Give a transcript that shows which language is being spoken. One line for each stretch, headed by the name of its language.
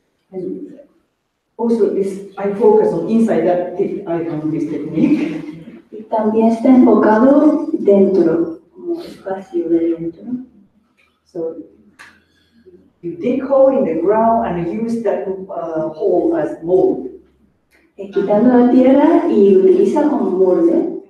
English: And also this, I focus on inside that icon, this technique.
Spanish: Y también está enfocado dentro, como espacio de dentro.
English: So you dig hole in the ground and use that hole as mold.
Spanish: Quitando la tierra y utiliza como molde.